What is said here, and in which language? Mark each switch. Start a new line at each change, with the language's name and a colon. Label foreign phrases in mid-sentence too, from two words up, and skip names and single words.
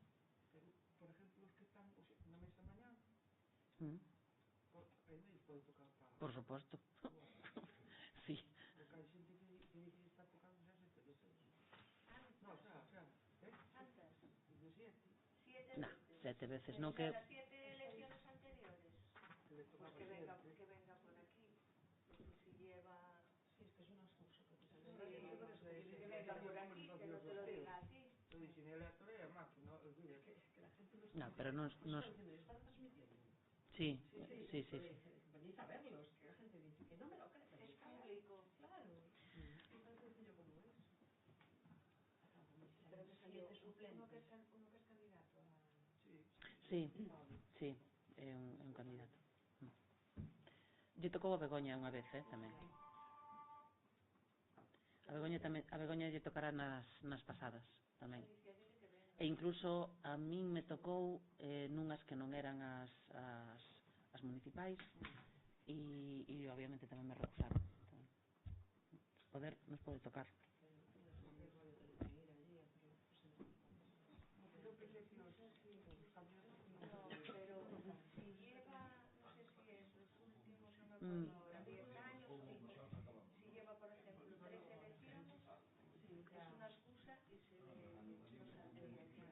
Galician: Por exemplo, os que están na mesa mañá, pode tocar para... Por suposto. Sí. Porque hai xente que dice que está tocando xa 7 veces. No, xa, Antes. de 7. Non, 7 veces, non que...
Spanish: Las 7 elecciones anteriores. Que le Pues tocaba que venga siempre. por aquí. Porque si lleva... Sí, es que es una excusa. Que venga por aquí, que no te lo diga a ti. Lo dicen aleatoria e máquina, olvida que la gente lo
Galician: Non, pero non...
Spanish: ¿Están transmitiendo? Sí. Venid a verlos, que la gente dice que no me lo creo. Es público. Claro. Es tan sencillo como es. Pero que salió uno que es candidato a... Sí,
Galician: é un candidato. Lle tocou a Begoña unha vez, tamén. A Begoña lle tocará nas pasadas, tamén. E incluso a min me tocou nunhas que non eran as municipais e obviamente tamén me recusaron. Nos pode tocar.
Spanish: Pero si lleva, no sé si es los últimos, no me acuerdo ahora, 10 años, si lleva, por ejemplo, 3 elecciones, es una excusa y se no saldría ya.